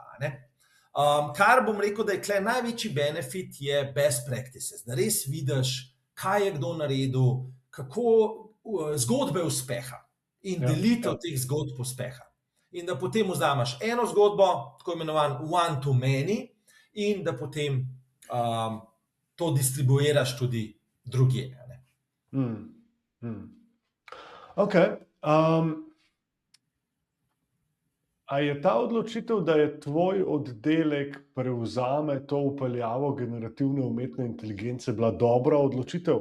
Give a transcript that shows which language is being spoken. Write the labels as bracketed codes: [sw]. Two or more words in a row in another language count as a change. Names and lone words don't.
[sl] Kar bom rekel, da je tukaj največji benefit, je [en] best practices, [sl] da res vidiš, kaj je kdo naredil, kako zgodbe uspeha in delitev teh zgodb uspeha. In da potem vzameš eno zgodbo, tako imenovan [en] one to many, [sl] in da potem to distribuiraš tudi drugje. Ok. A je ta odločitev, da je tvoj oddelek prevzame to vpeljavo generativne umetne inteligence, bila dobra odločitev?